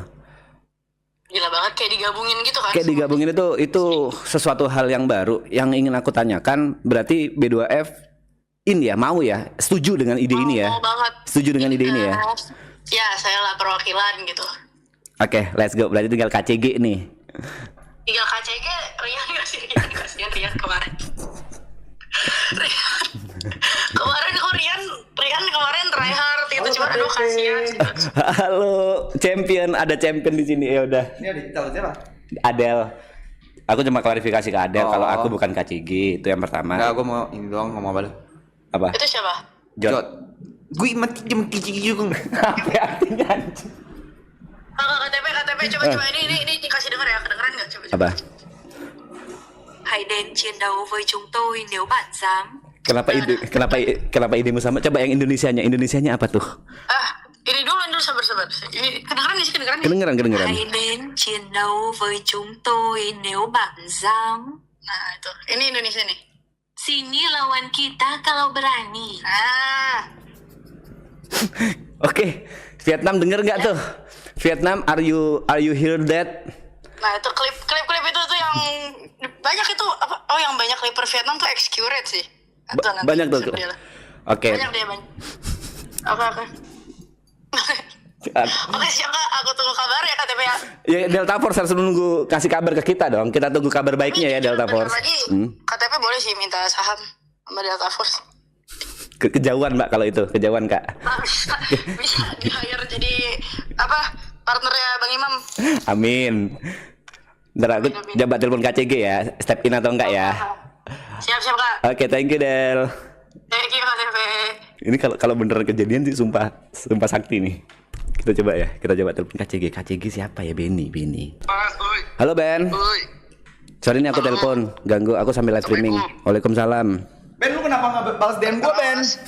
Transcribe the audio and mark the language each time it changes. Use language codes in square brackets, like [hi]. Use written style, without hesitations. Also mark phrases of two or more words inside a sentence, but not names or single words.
[id] Gila banget kayak digabungin gitu kan. Kayak digabungin itu sesuatu hal yang baru. Yang ingin aku tanyakan, berarti B2F ini ya mau ya setuju dengan ide ini ya? Mau banget. Setuju dengan ide ini ya? Ya saya lah perwakilan gitu. Oke, [en] let's go. [id] Berarti tinggal KCG nih. Tinggal KCG, Rian gak sih? Kasihan Rian kemarin. Kemarin kok Rian kemarin tryhard gitu, cuma aduh kasihan gitu. Halo, ada champion di sini ya udah. Ini ada calon siapa? Adel. Aku cuma klarifikasi ke Adel Oh. kalau aku bukan KCG, itu yang pertama. Enggak, gue mau ini doang ngomong apa? Apa? Itu siapa? Jot. Gue mati jam kicik juga. Apa artinya anjing? KTP coba ini dikasih denger ya, kedengeran nggak coba? Apa? [vi] Hãy đến chiến đấu với chúng tôi nếu bạn dám. [id] Kenapa idemu sama? Coba yang Indonesianya apa tuh? Ini dulu sabar. Ini kedengeran nih sih kedengeran. Kedengeran. [vi] Hãy đến chiến đấu với chúng tôi nếu bạn dám. [id] Nah itu, ini Indonesia nih. Sini lawan kita kalau berani. Oke, Vietnam denger nggak tuh? [en] Vietnam, are you hear that? [id] Nah itu klip itu tuh yang banyak itu apa? Oh yang banyak clipper Vietnam tuh Excurit sih. Atau nanti Banyak tuh. bisa dia lah. Oke. Banyak dia banyak. Oke. Oke siap Kak, aku tunggu kabar ya KTP ya. Ya Delta Force harus nunggu kasih kabar ke kita dong. Kita tunggu kabar baiknya ya Delta Bentar Force. lagi KTP boleh sih minta saham sama Delta Force. Kejauhan Mbak kalau itu, kejauhan Kak. Bisa di hire jadi apa partnernya Bang Imam. Amin. Ntar aku coba telepon KCG ya, [en] step in [id] atau enggak ya. Siap Kak. Oke, [en] thank you Del. Thank you KTP. [id] Ini kalau beneran kejadian sih sumpah sakti nih. Kita coba telepon KCG. KCG siapa ya? Benny. Halo Ben. Sorry nih aku telepon, ganggu aku sambil [en] live streaming. [id] Waalaikumsalam. Ben, lu kenapa nggak balas DM gua, Ben?